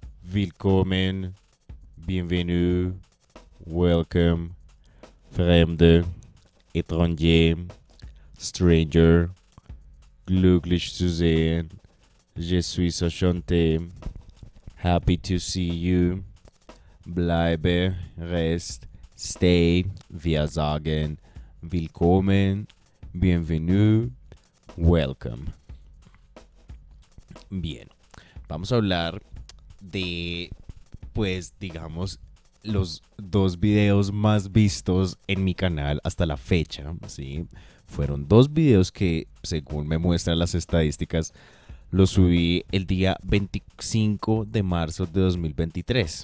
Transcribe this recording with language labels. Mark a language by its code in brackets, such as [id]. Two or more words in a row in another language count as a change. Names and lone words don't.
[en] Willkommen, bienvenue, welcome, Fremde, étranger, stranger, [de] glücklich zu sehen, [fr] je suis enchanté, [en] happy to see you, bleibe, rest, stay, [de] wir sagen, willkommen, bienvenue, [en] welcome. [es] Bien, vamos a hablar de, pues, digamos, los dos videos más vistos en mi canal hasta la fecha, ¿sí? Fueron dos videos que, según me muestran las estadísticas, los subí el día 25 de marzo de 2023.